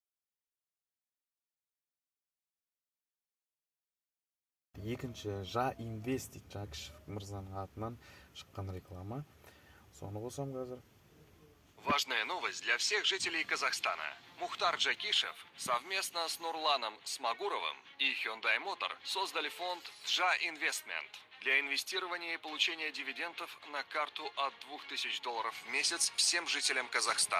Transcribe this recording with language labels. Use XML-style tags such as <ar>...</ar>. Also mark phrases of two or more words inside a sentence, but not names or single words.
<kk>Екінші Жа Инвест дейді, Жакишев мырзаның атынан шыққан реклама. Соны қосам қазір.</kk> <ru>Важная новость для всех жителей Казахстана. Мухтар Джакишев совместно с Нурланом Смагуровым и Hyundai Motor создали фонд Джа Инвестмент для инвестирования и получения дивидендов на карту от $2000 в месяц всем жителям Казахстана.</ru>